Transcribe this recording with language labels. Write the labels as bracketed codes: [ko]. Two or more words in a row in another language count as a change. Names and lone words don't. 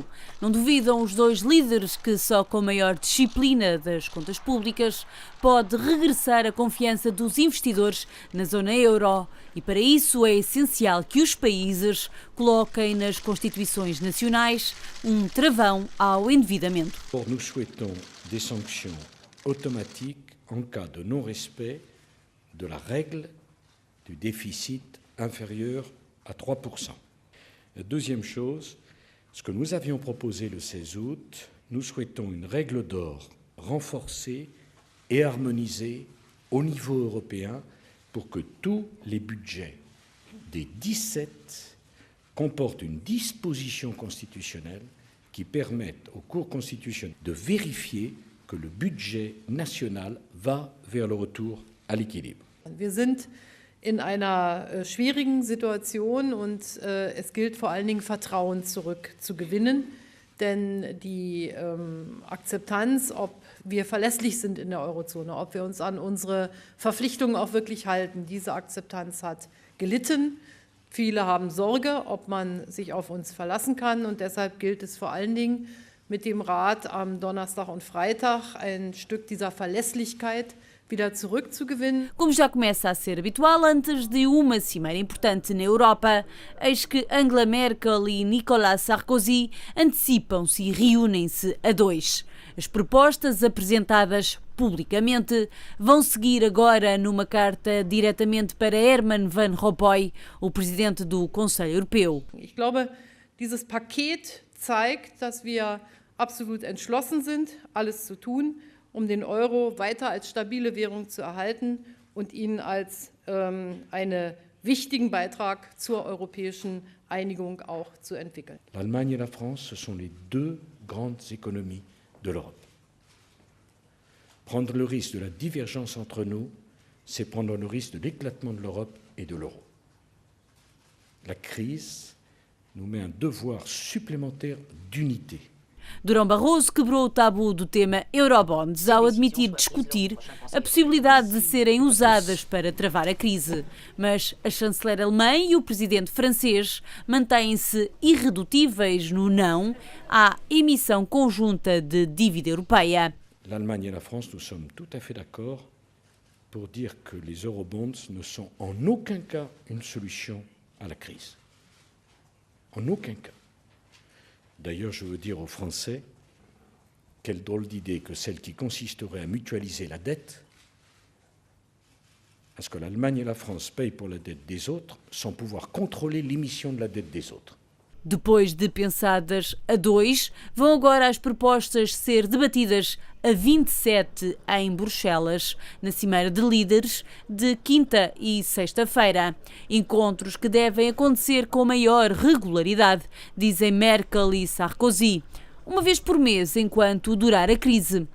[pt] Não duvidam os dois líderes que só com maior disciplina das contas públicas pode regressar a confiança dos investidores na zona euro. E para isso é essencial que os países coloquem nas constituições nacionais um travão ao endividamento. [fr] Nous souhaitons des sanctions automatiques en cas de non-respect de la règle du déficit inférieur à 3%. La deuxième chose, ce que nous avions proposé le 16 août, nous souhaitons une règle d'or renforcée et harmonisée au niveau européen pour que tous les budgets des 17 comportent une disposition constitutionnelle qui permette aux cours constitutionnels de vérifier que le budget national va vers le retour à l'équilibre. [de] Wir sind in einer schwierigen Situation und es gilt vor allen Dingen Vertrauen zurückzugewinnen, denn die Akzeptanz, ob wir verlässlich sind in der Eurozone, ob wir uns an unsere Verpflichtungen auch wirklich halten, diese Akzeptanz hat gelitten. Viele haben Sorge, ob man sich auf uns verlassen kann und deshalb gilt es vor allen Dingen mit dem Rat am Donnerstag und Freitag ein Stück dieser Verlässlichkeit wieder zurückzugewinnen. [pt] Como já começa a ser habitual, antes de uma cimeira importante na Europa, eis que Angela Merkel e Nicolas Sarkozy antecipam-se e reúnem-se a dois. As propostas apresentadas publicamente vão seguir agora numa carta diretamente para Herman Van Rompuy, o presidente do Conselho Europeu. [de] Ich glaube, dieses Paket zeigt, dass wir absolut entschlossen sind, alles zu tun, den Euro weiter als stabile Währung zu erhalten und ihn als einen wichtigen Beitrag zur europäischen Einigung auch zu entwickeln. [fr] L'Allemagne et la France, ce sont les deux grandes économies de l'Europe. Prendre le risque de la divergence entre nous, c'est prendre le risque de l'éclatement de l'Europe et de l'euro. La crise nous met un devoir supplémentaire d'unité. [pt] Durão Barroso quebrou o tabu do tema Eurobonds ao admitir discutir a possibilidade de serem usadas para travar a crise. Mas a chanceler alemã e o presidente francês mantêm-se irredutíveis no não à emissão conjunta de dívida europeia. [fr] L'Allemagne et la France, nous sommes tout à fait d'accord pour dire que les eurobonds ne sont en aucun cas une solution à la crise. En aucun cas. D'ailleurs, je veux dire aux Français, quelle drôle d'idée que celle qui consisterait à mutualiser la dette, à ce que l'Allemagne et la France payent pour la dette des autres, sans pouvoir contrôler l'émission de la dette des autres. [pt] Depois de pensadas a dois, vão agora as propostas ser debatidas a 27 em Bruxelas, na Cimeira de Líderes de quinta e sexta-feira. Encontros que devem acontecer com maior regularidade, dizem Merkel e Sarkozy, uma vez por mês enquanto durar a crise.